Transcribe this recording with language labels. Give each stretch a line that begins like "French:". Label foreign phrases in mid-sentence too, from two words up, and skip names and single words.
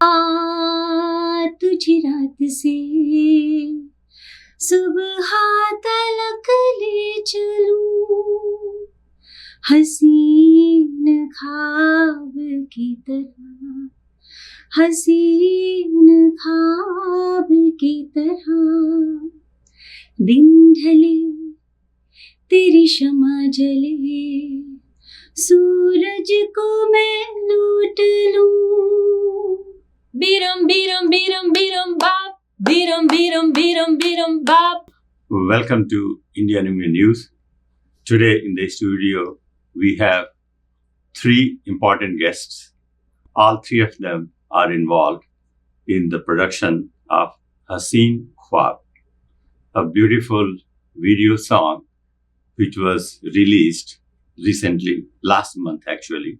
Hindi: आ तुझे रात से सुबह तलक ले चलूं हसीन ख्वाब की तरह, हसीन ख्वाब की तरह। दिन ढले तेरी शमा जले, सूरज को मैं लूट लूं। बीरम बीरम बीरम बीरम बाप, बीरम बीरम बीरम बीरम बाप।
English: Welcome to Indian Indian News. Today in the studio we have three important guests. All three of them are involved in the production of Haseen Khwab, a beautiful video song which was released recently, last month actually.